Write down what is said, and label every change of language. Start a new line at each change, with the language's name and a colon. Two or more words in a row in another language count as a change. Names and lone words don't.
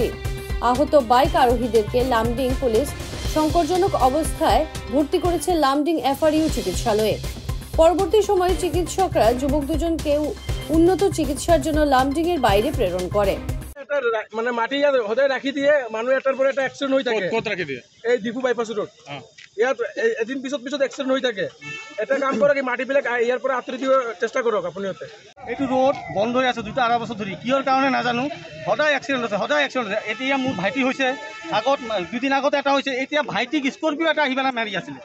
Bangla: আহত বাইক আরোহীদেরকে লামডিং পুলিশ সংকটজনক অবস্থায় ভর্তি করেছে লামডিং এফআরইউ চিকিৎসালয়ে। পরবর্তী সময়ে চিকিৎসকরা যুবক দুজনকে উন্নত চিকিৎসার জন্য লামডিং এর বাইরে প্রেরণ করে।
Assamese: মানে মাটি সদায় রাখি দিয়ে মানুহ এটার পরে এটা এক্সিডেন্ট হৈ থাকে। ক'ত রাখি দিয়ে? এই ডিপু
English: bypass road.
Assamese: ইয়াত এদিন পিছত এক্সিডেন্ট হৈ থাকে। এটা কাম কৰক, এই মাটিবিলাক ইয়াৰ পৰা আঁতৰি দিব চেষ্টা কৰক আপুনিহঁতে। এইটো ৰোড বন্ধ হৈ আছে 2-2.5 বছৰ ধৰি, কিহৰ কাৰণে নাজানো। সদায় এক্সিডেন্ট আছে, সদায় এক্সিডেন্ট আছে। এতিয়া মোৰ ভাইটি হৈছে, আগত 2 দিন আগত এটা হৈছে, এতিয়া ভাইটিক স্কৰপিঅ এটা আহি পেলাই মাৰি আছিলে।